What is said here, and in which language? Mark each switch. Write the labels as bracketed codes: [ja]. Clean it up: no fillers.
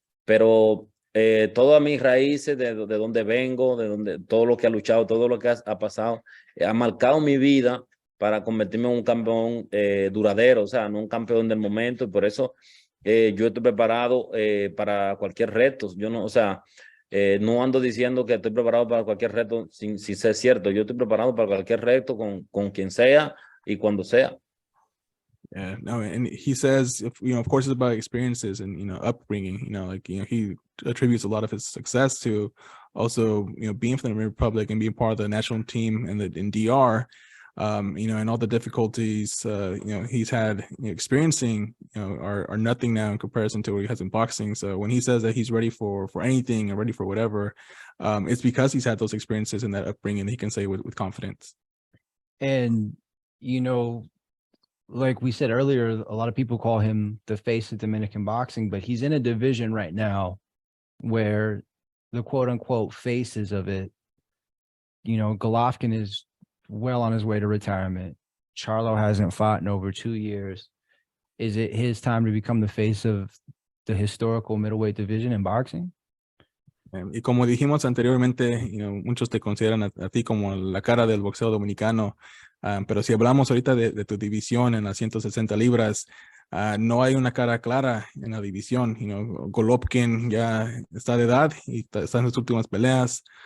[es] Pero todas mis raíces, de donde vengo, todo lo que ha luchado, todo lo que ha pasado, ha marcado mi vida para convertirme en un campeón duradero, o sea, no un campeón del momento. Y por eso yo estoy preparado para cualquier reto. Yo no, o sea, no ando diciendo que estoy preparado para cualquier reto sin ser cierto. Yo estoy preparado para cualquier reto con quien sea y cuando sea. [en] Yeah, no, and he says, of course, it's about experiences and upbringing. He attributes a lot of his success to also being from the Republic and being part of the national team in DR. And all the difficulties he's had experiencing are nothing now in comparison to what he has in boxing. So when he says that he's ready for anything and ready for whatever, it's because he's had those experiences and that upbringing that he can say with confidence. And like we said earlier, a lot of people call him the face of Dominican boxing, but he's in a division right now where the quote unquote faces of it, Golovkin is well on his way to retirement. Charlo hasn't fought in over 2 years. Is it his time to become the face of the historical middleweight division in boxing? [es] Y como dijimos anteriormente, muchos te consideran a ti como la cara del boxeo dominicano, pero si hablamos ahorita de tu división en las 160 libras, no hay una cara clara en la división. Golovkin ya está de edad y está en sus últimas peleas.